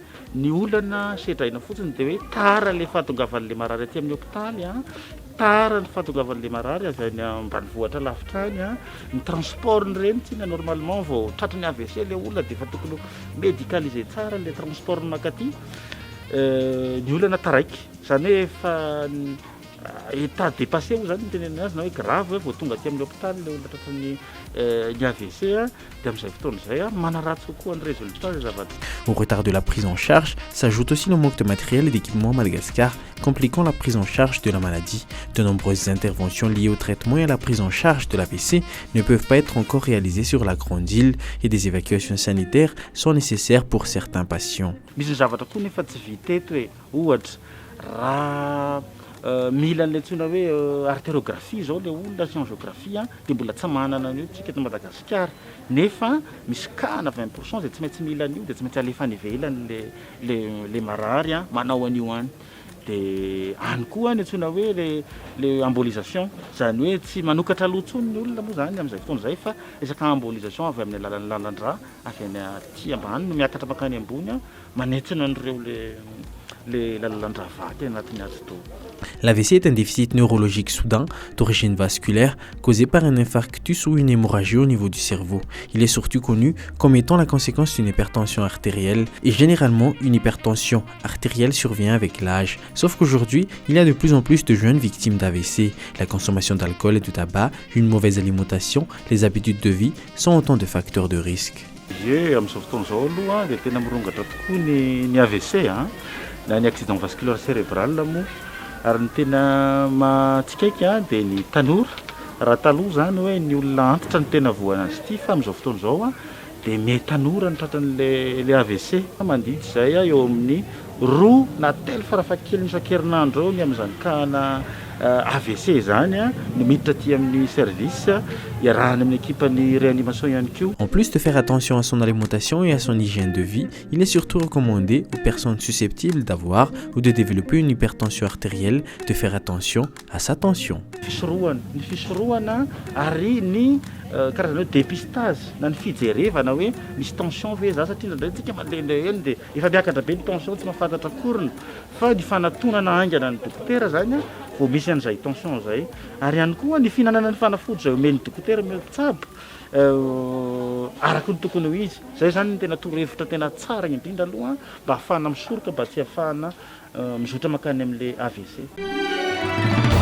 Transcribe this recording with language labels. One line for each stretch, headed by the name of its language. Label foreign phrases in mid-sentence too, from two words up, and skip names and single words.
Malagasy: Ny olana sedraina fotsiny dia hoe tara le fahatongavan'le marary aty amin'ny hôpitaly a, tara ny fahatongavan'le marary avy any ambanivohitra lavitra any a, ny transport reny tsina normalement vao tratry ny AVC le olona dia efa tokony médicalisé tsara le transport makaty. Ny olana taraiky zany hoe efa
French: état dépassé
Malagasy: moa zany tenenina azy na hoe grave vao tonga aty amin'ny hôpitaly le olona tratran'ny ny AVC dia amin'izay fotoana izay manaratsy kokoa ny résultat zay zavatra.
French: Au retard de la prise en charge s'ajoute aussi le manque de matériel et d'équipement à Madagascar, compliquant la prise en charge de la maladie. De nombreuses interventions liées au traitement et à la prise en charge de l'AVC ne peuvent pas être encore réalisées sur la grande île et des évacuations sanitaires sont nécessaires pour certains patients.
Malagasy: Misy ny zavatra koa nefa tsy vita eto hoe ohatra raha mila an'le antsoina hoe artériographie zao le olona sciengeographie dia mbola tsy manana an'io tsika eto Madagasikara nefa misy kana 20% zay tsy maintsy mila an'io dia tsy maintsy alefany ivelany le marary manao an'io any. Dia any koa ny antsoina hoe le embolisation zany hoe tsy manokatra lotsony ny olona moa zany amin'izay fotoana izay fa resaka embolisation avy amin'ny alalan'ny lalan-drà avy any aty ambany no miakatra makany ambony manetsina an'ireo le lalan-drà vaky anatin'ny azy to.
French: L'AVC est un déficit neurologique soudain d'origine vasculaire causé par un infarctus ou une hémorragie au niveau du cerveau. Il est surtout connu comme étant la conséquence d'une hypertension artérielle et généralement une hypertension artérielle survient avec l'âge. Sauf qu'aujourd'hui, il y a de plus en plus de jeunes victimes d'AVC. La consommation d'alcool et de tabac, une mauvaise alimentation, les habitudes de vie sont autant de facteurs de risque.
Malagasy: Amin'izao fotoana izao aloha dia tena mirongatra tokoa ny AVC na ny
French: accident vasculaire cérébral
Malagasy: moa. Ary ny tena matsikaiky dia ny tanora raha taloha zany hoe ny olona antitra ny tena voana azy ity fa amin'izao fotoana izao dia me tanora ny tratran'le AVC mandidy izay eo amin'ny 2 na 3 farafahakeliny isan-kerinandro eo ny amin'izany kana AVC zany no miditra aty amin'ny service iarahany amin'ny équipe-ny réanimation ihany koa.
French: En plus de faire attention à son alimentation et à son hygiène de vie, il est surtout recommandé aux personnes susceptibles d'avoir ou de développer une hypertension artérielle de faire attention à sa tension.
Malagasy: Ny fisorohana ary ny karazana hoe dépistage na ny fijerevana hoe misy tension ve za satria ndraindray tsika malendahely dia efa miakatra be ny tension tsy mahafantatra akoriny fa ny fanatonana aingana ny dokotera zany vao misy an'izay tension zay ary ihany koa ny fihinanana ny fanafody zay omeny dokotera tsabo araka ny tokony ho izy zay zany ny tena torohevitra tena tsara indrindra aloha mba hahafahana misoroka mba tsy hahafahana mizotra makany amin'le AVC.